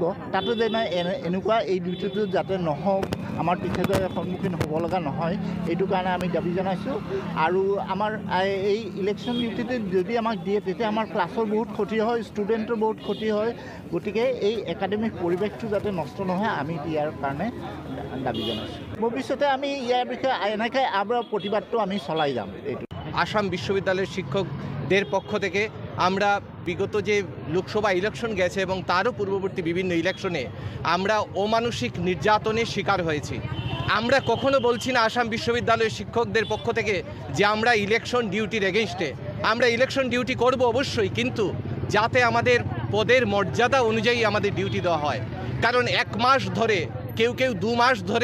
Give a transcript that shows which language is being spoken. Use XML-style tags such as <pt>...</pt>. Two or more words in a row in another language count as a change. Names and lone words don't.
<as>তাতো যেনে এনেকুৱা এই ডিউটিটো যাতে নহওক আমাৰ টিচাৰৰ সন্মুখীন হ'ব লগা নহয় এইটো কাৰণে আমি দাবী জনাইছোঁ আৰু আমাৰ এই</as> <en>election duty-te</en> <as>যদি আমাক দিয়ে তেতিয়া আমাৰ ক্লাছৰ বহুত ক্ষতি হয় ষ্টুডেণ্টৰ বহুত ক্ষতি হয় গতিকে এই একাডেমিক পৰিৱেশটো যাতে নষ্ট নহয় আমি ইয়াৰ কাৰণে দাবী জনাইছোঁ ভৱিষ্যতে আমি ইয়াৰ বিষয়ে এনেকৈ আমরা প্ৰতিবাদটো আমি চলাই যাম এইটো</as> <bn>আসাম বিশ্ববিদ্যালয়ের শিক্ষকদের পক্ষ থেকে আমরা বিগত যে লোকসভা ইলেকশন গেছে এবং তারও পূর্ববর্তী বিভিন্ন ইলেকশনে আমরা অমানসিক নির্যাতনের শিকার হয়েছি আমরা কখনো বলছি না আসাম বিশ্ববিদ্যালয়ের শিক্ষকদের পক্ষ থেকে যে আমরা</bn> <en>election duty-r against-e</en> <bn>আমরা</bn> <en>election duty</en> <bn>করব অবশ্যই কিন্তু যাতে আমাদের পদের মর্যাদা অনুযায়ী আমাদের ডিউটি দেওয়া হয় কারণ 1 মাস ধরে কেউ 2 মাস ধরে</bn>